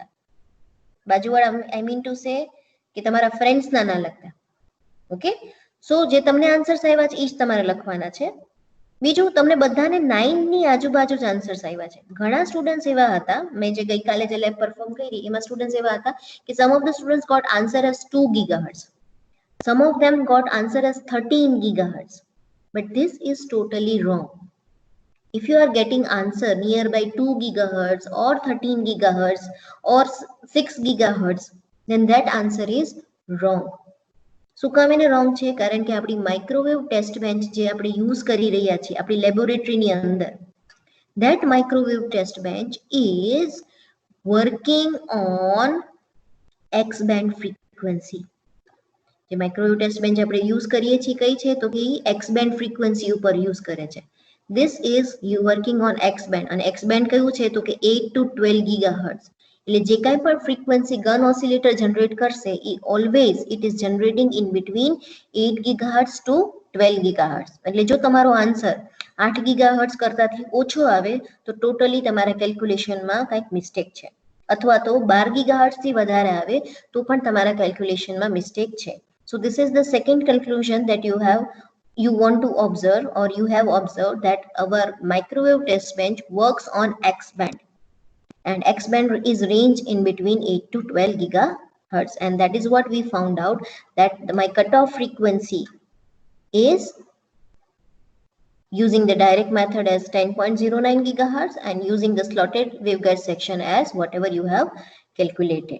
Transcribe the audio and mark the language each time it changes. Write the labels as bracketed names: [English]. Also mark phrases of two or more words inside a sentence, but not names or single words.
[Gujarati] બાજુવાળા [English] I mean to say [Gujarati] કે તમારા ફ્રેન્ડ્સના ના લખતા. [English] okay, so [Gujarati] જે તમને આન્સર્સ આવ્યા છે એ જ તમારે લખવાના છે. બીજું તમને બધાને 9 ની આજુબાજુ જ આન્સર્સ આવ્યા છે. ઘણા સ્ટુડન્ટ્સ એવા હતા, મેં જે ગઈકાલે જે [English] lab perform [Gujarati] કરી એમાં સ્ટુડન્ટ્સ એવા હતા કે [English] some of the students got answer as 2 gigahertz, some of them got answer as 13 gigahertz, but this is totally wrong. If you are getting answer nearby 2 gigahertz or 13 gigahertz or 6 gigahertz, then that answer is wrong. [Gujarati] શું કામ એને રોંગ છે? કારણ કે આપણી [English] microwave test bench [Gujarati] જે આપણે યુઝ કરી રહ્યા છીએ આપણી લેબોરેટરીની અંદર, [English] that microwave test bench is working on X band frequency. [Gujarati] જે [English] microwave test bench [Gujarati] આપણે યુઝ કરીએ છીએ કઈ છે તો કે [English] X band frequency [Gujarati] ઉપર યુઝ કરે છે. [English] This is you working on X band, [Gujarati] અને [English] X band [Gujarati] કયું છે તો કે [English] 8 to 12 gigahertz. [Gujarati] એટલે જે કાંઈ પણ [English] frequency Gunn oscillator generate [Gujarati] કરશે એ [English] always it is generating in between 8 gigahertz to 12 gigahertz. [Gujarati] એટલે જો તમારો આન્સર [English] 8 gigahertz [Gujarati] કરતાથી ઓછો આવે તો ટોટલી તમારા કેલ્ક્યુલેશનમાં કંઈક મિસ્ટેક છે, અથવા તો [English] 12 gigahertz [Gujarati] થી વધારે આવે તો પણ તમારા કેલ્ક્યુલેશનમાં મિસ્ટેક છે. [English] So this is the second conclusion that you want to observe, or you have observed, that our microwave test bench works on X band, and X band is range in between 8 to 12 gigahertz, and that is what we found out, that my cutoff frequency is using the direct method as 10.09 gigahertz and using the slotted waveguide section as whatever you have calculated.